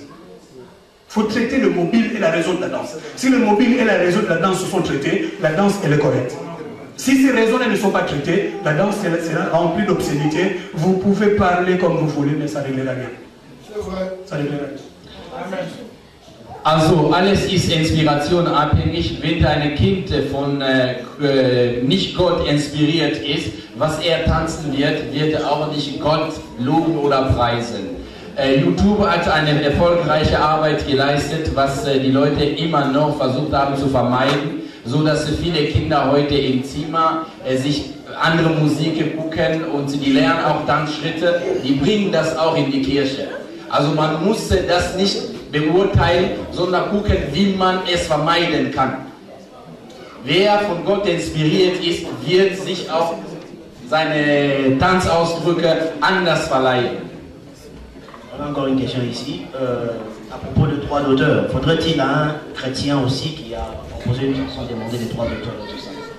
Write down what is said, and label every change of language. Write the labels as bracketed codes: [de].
[fr] Il faut traiter le mobile et la raison de la danse. Si le mobile et la raison de la danse sont traités, la danse elle est correcte. Si ces raisons-là ne sont pas traitées, la danse sera remplie d'obscénité. Vous pouvez parler comme vous voulez, mais ça ne réglera rien. Ça ne réglera rien. Amen. [de] Also alles ist Inspiration abhängig. Wenn dein Kind von nicht Gott inspiriert ist, was er tanzen wird, wird er auch nicht Gott loben oder preisen. YouTube hat eine erfolgreiche Arbeit geleistet, was die Leute immer noch versucht haben zu vermeiden, so dass viele Kinder heute im Zimmer sich andere Musik gucken und die lernen auch Tanzschritte, die bringen das auch in die Kirche. Also man muss das nicht beurteilen, sondern gucken, wie man es vermeiden kann. Wer von Gott inspiriert ist, wird sich auch seine Tanzausdrücke anders verleihen. [fr] On a encore une question ici, à propos de droits d'auteur. Faudrait-il à un chrétien aussi qui a composé une chanson demander les droits d'auteur et tout ça?